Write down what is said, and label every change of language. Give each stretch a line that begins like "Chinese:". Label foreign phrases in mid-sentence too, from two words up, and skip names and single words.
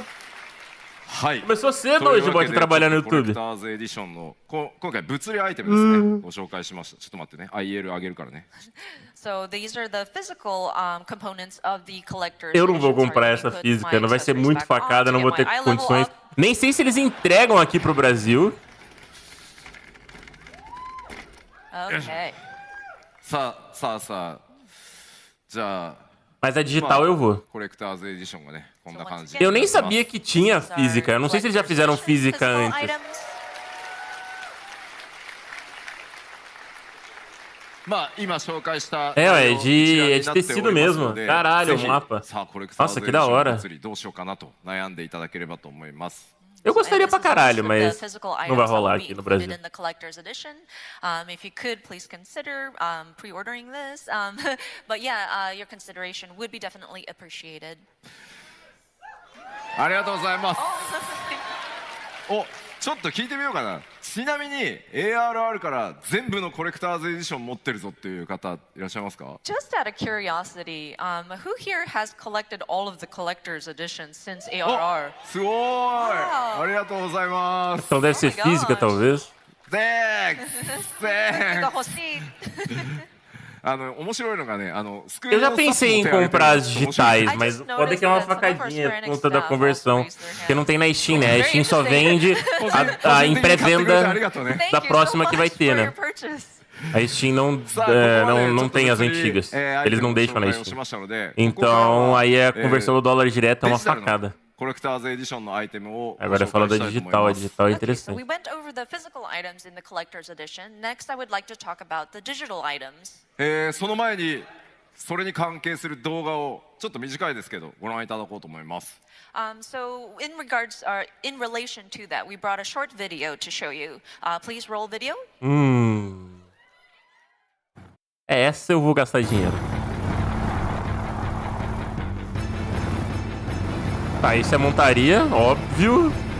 Japanese: はい
Portuguese: Começou cedo
Japanese: とい
Portuguese: hoje
Japanese: う
Portuguese: o
Japanese: わ
Portuguese: bot
Japanese: けで
Portuguese: trabalhar no
Japanese: コレク
Portuguese: YouTube.
Japanese: ターズエディションの今回物理アイテムですねご紹介しました。ちょっと待ってね IL 上げるからね。
English: So these are the physical components of the collector's
Portuguese: Eu não vou
English: edition.
Portuguese: comprar
English: Sorry,
Portuguese: essa
English: let me put
Portuguese: física,
English: my
Portuguese: não vai ser
English: accessories
Portuguese: muito
English: back on
Portuguese: facada,
English: to
Portuguese: não
English: get
Portuguese: vou
English: my
Portuguese: ter
English: eye level
Portuguese: condições.
English: up.
Portuguese: Nem sei se eles entregam aqui pro Brasil.
English: Okay.
Japanese: さあじゃあ
Portuguese: Mas a digital eu vou.
Japanese: コレクターズエディションがねこんな感じ
Portuguese: Eu nem sabia que tinha física. Eu não sei se eles já fizeram física
English: Physical
Portuguese: antes.
English: items.
Japanese: まあ今紹介した
Portuguese: É de tecido mesmo. Caralho, o mapa.
Japanese: さあコレクター
Portuguese: Nossa,
Japanese: ズエ
Portuguese: que
Japanese: ディ
Portuguese: da
Japanese: ション
Portuguese: hora.
Japanese: の祭りどうしようかなと悩んでいただければと思います
Portuguese: Eu gostaria
English: And
Portuguese: pra
English: this is a
Portuguese: caralho,
English: list of the
Portuguese: mas
English: physical
Portuguese: não
English: items
Portuguese: vai
English: that will
Portuguese: rolar
English: be
Portuguese: aqui no
English: included
Portuguese: Brasil.
English: in the collector's edition. If you could, please consider pre-ordering this. But yeah, your consideration would be definitely appreciated.
Japanese: ありがとうございますおちょっと聞いてみようかなちなみに ARR から全部のコレクターズエディション持ってるぞっていう方いらっしゃいますか
English: Just out of curiosity, who here has collected all of the collector's editions since
Japanese: お
English: ARR?
Japanese: すごーいありがとうございます
Portuguese: Então deve ser
English: my
Portuguese: física,
English: gosh.
Portuguese: talvez.
Japanese: Thanks 面白いのがねスクエ
Portuguese: Eu
Japanese: ニ
Portuguese: já
Japanese: のスタッフ
Portuguese: pensei em
Japanese: も手挙げてる
Portuguese: comprar as
Japanese: 面白い
Portuguese: digitais,
English: I
Portuguese: mas
English: just
Portuguese: pode que é uma
English: noticed that some of our
Portuguese: facadinha
English: Square
Portuguese: por
English: Enix
Portuguese: conta da
English: staff
Portuguese: conversão.
English: also raised their
Portuguese: Porque não tem na Steam, né? A
English: Very
Portuguese: Steam só
English: interesting.
Portuguese: vende a em pré-venda
Japanese: ありがとうね
English: Thank
Portuguese: da
English: you so
Portuguese: próxima que vai
English: much
Portuguese: ter,
English: for
Portuguese: né?
English: your purchase.
Portuguese: A Steam não,
Japanese: さあここまで
Portuguese: não
Japanese: ちょっと
Portuguese: tem as
Japanese: 物理
Portuguese: antigas.
Japanese: アイテ
Portuguese: Eles
Japanese: ム
Portuguese: não
Japanese: の
Portuguese: deixam
Japanese: 紹
Portuguese: na
Japanese: 介をし
Portuguese: Steam.
Japanese: ましたのでここからは
Portuguese: Então aí a conversão do dólar direto é
Japanese: デ
Portuguese: uma
Japanese: ジタルの
Portuguese: facada.
Japanese: コレクターズエディションのアイテムをご
Portuguese: Agora
Japanese: 紹
Portuguese: fala
Japanese: 介
Portuguese: da
Japanese: したいと思い
Portuguese: digital. A
Japanese: ます
Portuguese: digital é
English: Okay, so we
Portuguese: interessante.
English: went over the physical items in the collector's edition. Next, I would like to talk about the digital items.
Japanese: その前にそれに関係する動画をちょっと短いですけどご覧いただこうと思います
English: So in relation to that, we brought a short video to show you. Please roll video.
Portuguese: Essa eu vou gastar dinheiro. Tá, isso é montaria, óbvio.